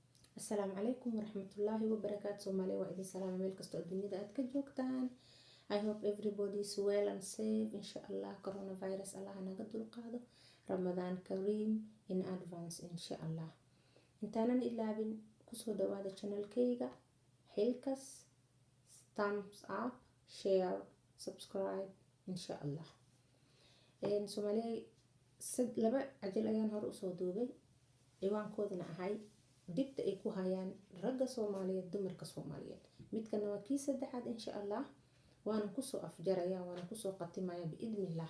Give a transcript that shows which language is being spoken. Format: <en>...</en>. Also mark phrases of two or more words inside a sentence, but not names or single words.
<ar>السلام عليكم ورحمة الله وبركاته.</ar> <so>Soomaaliya waa idin salaama meel kastoo adduunyada aad ka joogtaan.</so> <en>I hope everybody is well and safe.</en> <ar>إن شاء الله</ar> <so>coronavirus Allah naga dulqaado.</so> <ar>رمضان كريم</ar> <en>in advance</en> <ar>إن شاء الله.</ar> <so>Intaanan ilaabin kusoo dhawaada channelkayga Xilkas.</so> <en>Thumbs up, share,</en> <ar>subscribe إن شاء الله.</ar> <so>Soomaaliya laba ajal ayaan hore usoo duubay. Ciwaankoodana ahay dibta ay ku hayaan ragga Soomaaliyeed dumarka Soomaaliyeed. Midkana waa kii saddexaad</so> <ar>إن شاء الله.</ar> <so>Waana kusoo afjaraya, waana kusoo qatimaya biidnillah.</so>